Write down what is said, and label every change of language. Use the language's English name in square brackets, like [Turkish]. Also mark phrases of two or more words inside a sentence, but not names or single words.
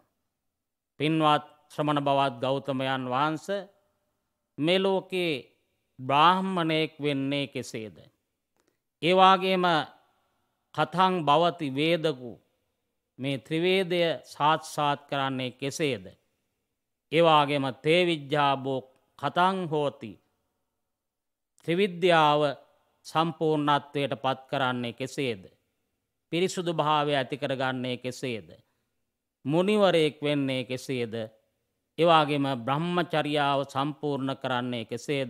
[Sinhala] පින්වත් ශ්‍රමණ බවත් ගෞතමයන් වහන්සේ, මේ ලෝකේ බ්‍රාහ්මණයෙක් වෙන්නේ කෙසේද? ඒ වගේම [Pali] කතං භවති වේදකු, [Sinhala] මේ ත්‍රිවේදය සාක්ෂාත් කරන්නේ කෙසේද? ඒ වගේම [Pali] තේ විජ්ජාබෝ කතං හෝති, [Sinhala] ත්‍රිවිද්‍යාව සම්පූර්ණත්වයට පත් කරන්නේ කෙසේද? පිරිසුදු භාවය ඇති කරගන්නේ කෙසේද? මුනිවරයෙක් වෙන්නේ කෙසේද? ඒ වගේම බ්‍රහ්මචර්යාව සම්පූර්ණ කරන්නේ කෙසේද?